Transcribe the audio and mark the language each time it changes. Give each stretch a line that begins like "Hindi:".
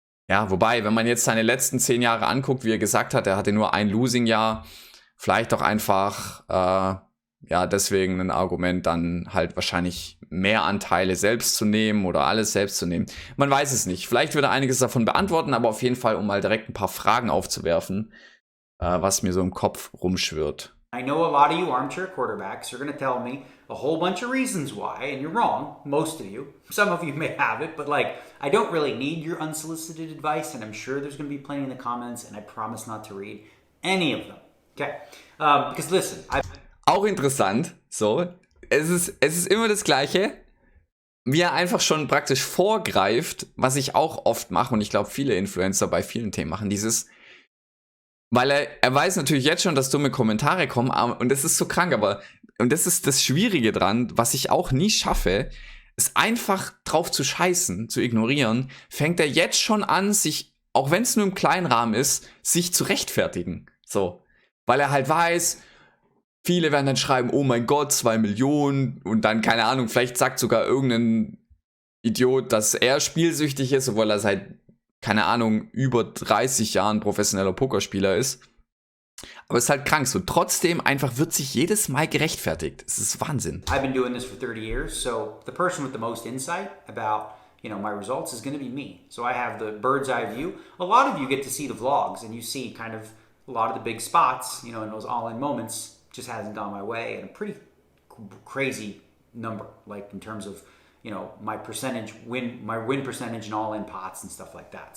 German: Ja, wobei, wenn man jetzt seine letzten 10 Jahre anguckt, wie er gesagt hat, er hatte nur ein Losing-Jahr, vielleicht auch einfach, deswegen ein Argument, dann halt wahrscheinlich mehr Anteile selbst zu nehmen oder alles selbst zu nehmen. Man weiß es nicht. Vielleicht wird er einiges davon beantworten, aber auf jeden Fall, um mal direkt ein paar Fragen aufzuwerfen, was mir so im Kopf rumschwirrt.
English: I know a lot of you armchair quarterbacks are going to tell me a whole bunch of reasons why, and you're wrong, most of you. Some of you may have it, but I don't really need your unsolicited advice, and I'm sure there's going to be plenty in the comments, and I promise not to read any of them. Okay? Because listen,
German: auch interessant, so, es ist immer das Gleiche, wie er einfach schon praktisch vorgreift, was ich auch oft mache, und ich glaube, viele Influencer bei vielen Themen machen, weil er weiß natürlich jetzt schon, dass dumme Kommentare kommen, und das ist so krank, und das ist das Schwierige dran, was ich auch nie schaffe, ist einfach drauf zu scheißen, zu ignorieren, fängt er jetzt schon an, sich, auch wenn es nur im kleinen Rahmen ist, sich zu rechtfertigen. So. Weil er halt weiß, viele werden dann schreiben, oh mein Gott, 2 Millionen, und dann, keine Ahnung, vielleicht sagt sogar irgendein Idiot, dass er spielsüchtig ist, obwohl er seit, keine Ahnung, über 30 Jahren professioneller Pokerspieler ist. Aber es ist halt krank so. Trotzdem einfach wird sich jedes Mal gerechtfertigt. Es ist Wahnsinn.
English: I've been doing this for 30 years, so the person with the most insight about, my results is going to be me. So I have the bird's eye view. A lot of you get to see the vlogs and you see kind of a lot of the big spots, in those all-in moments just hasn't gone my way, and a pretty crazy number, like in terms of my win percentage and all in pots and stuff like that.